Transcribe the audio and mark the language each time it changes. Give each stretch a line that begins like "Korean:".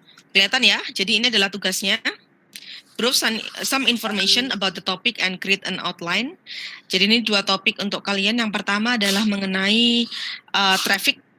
Indonesian: Kelihatan ya, jadi ini adalah tugasnya.
English: Group some information about the topic and create an outline.
Indonesian: Jadi ini dua topik untuk kalian. Yang pertama adalah mengenai traffic.